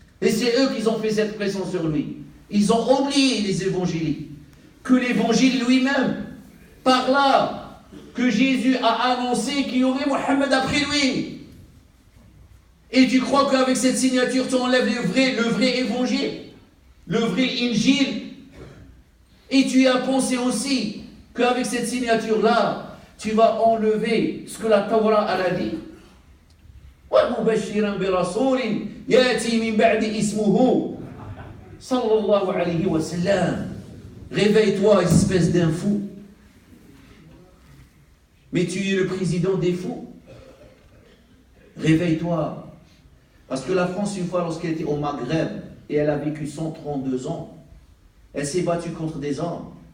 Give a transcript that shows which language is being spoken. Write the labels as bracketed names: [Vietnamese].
[French] Et c'est eux qui ont fait cette pression sur lui. Ils ont oublié, les évangéliques, que l'évangile lui-même, par là, que Jésus a annoncé qu'il y aurait Mohammed après lui. Et tu crois qu'avec cette signature, tu enlèves le vrai évangile, le vrai Injil. Et tu as pensé aussi qu'avec cette signature-là, tu vas enlever ce que la Torah a dit. [Arabic] وَمُبَشِّرًا بِرَسُولٍ يَأْتِي مِنْ بَعْدِ اسْمُهُ sallallahu alayhi wa sallam. [French] Réveille-toi, espèce d'un fou. Mais tu es le président des fous. Réveille-toi. Parce que la France, une fois, lorsqu'elle était au Maghreb, et elle a vécu 132 ans, elle s'est battue contre des hommes.